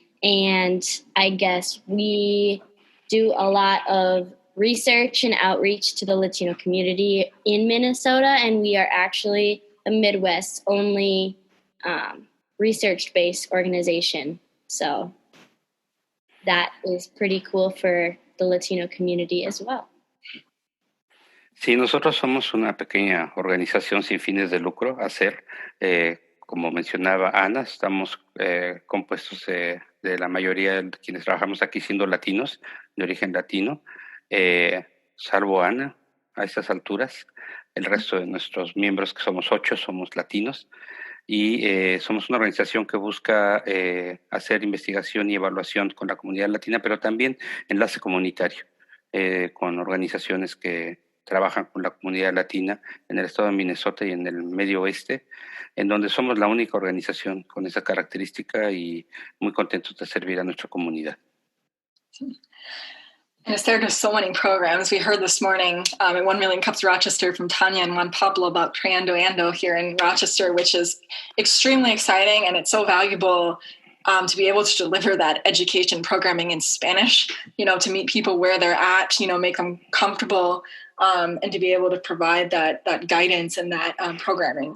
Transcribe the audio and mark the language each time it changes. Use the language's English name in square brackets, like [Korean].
[English] And I guess we do a lot of research and outreach to the Latino community in Minnesota, and we are actually the Midwest's only research-based organization. So that is pretty cool for the Latino community as well. [Spanish] Sí, nosotros somos una pequeña organización sin fines de lucro, HACER. Como mencionaba Ana, estamos compuestos de la mayoría de quienes trabajamos aquí siendo latinos, de origen latino, salvo Ana a estas alturas. El resto de nuestros miembros, que somos 8, somos latinos. Y somos una organización que busca hacer investigación y evaluación con la comunidad latina, pero también enlace comunitario con organizaciones que trabajan con la comunidad latina en el estado de Minnesota y en el medio oeste, en donde somos la única organización con esa característica y muy contentos de servir a nuestra comunidad. [English] And there are so many programs. We heard this morning at 1 Million Cups Rochester from Tanya and Juan Pablo about Creando Ando here in Rochester, which is extremely exciting, and it's so valuable to be able to deliver that education programming in Spanish, to meet people where they're at, make them comfortable, and to be able to provide that guidance and that programming.